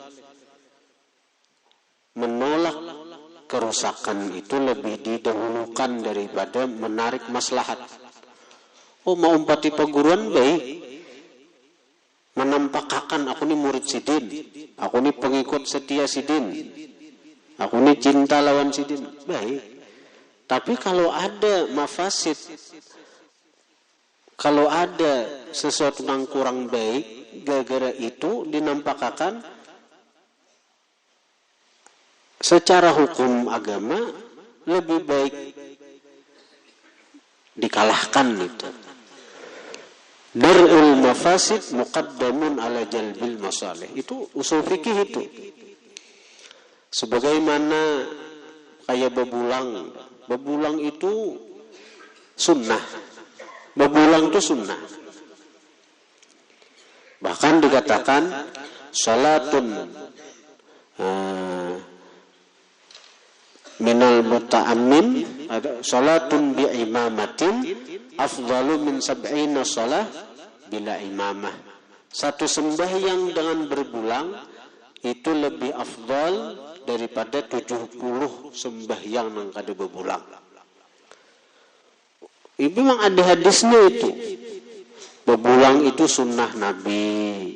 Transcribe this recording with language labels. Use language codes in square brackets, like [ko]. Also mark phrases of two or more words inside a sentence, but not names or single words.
[id] Menolak kerusakan itu lebih didahulukan daripada menarik maslahat. [bjn] Oh, mau umpati perguruan baik, menampakkan aku ni murid sidin, aku ni pengikut setia sidin, aku ni cinta lawan sidin, baik. Tapi kalau ada mafasid, kalau ada sesuatu yang kurang baik, gara-gara itu dinampakkan secara hukum agama lebih baik dikalahkan itu. [ar] درء المفاسد مقدم على جلب المصالح. [bjn] Itu usul fikih itu. Sebagaimana kayak bebulang. Bebulang itu sunnah. Bebulang itu sunnah. Bahkan dikatakan [ar] صلاة من المتعمين، صلاة بإمامة أفضل من سبعين صلاة بلا إمامة. [bjn] Satu sembahyang dengan berbulang itu lebih afdal daripada 70 sembahyang yang kada berbulang. Itu memang ada hadisnya itu. Berbulang itu sunnah Nabi.